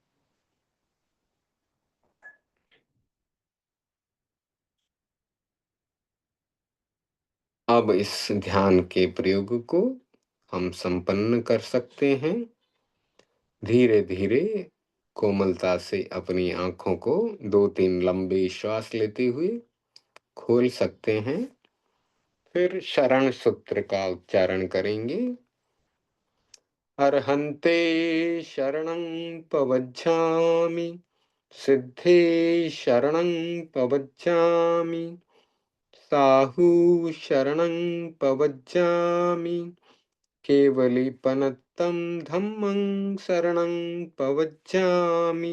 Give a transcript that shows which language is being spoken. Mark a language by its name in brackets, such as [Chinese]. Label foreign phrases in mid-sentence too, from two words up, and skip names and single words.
[Hindi] अब इस ध्यान के प्रयोग को हम संपन्न कर सकते हैं। धीरे धीरे कोमलता से अपनी आंखों को 2-3 लंबे श्वास लेते हुए खोल सकते हैं। फिर शरण सूत्र का उच्चारण करेंगे। [Prakrit languages] अर्हन्ते शरणं पवज्झामि, सिद्धे शरणं पवज्झामि, साहु शरणं पवज्झामि, केवलीपनत्तं धम्मं शरणं पवज्झामि।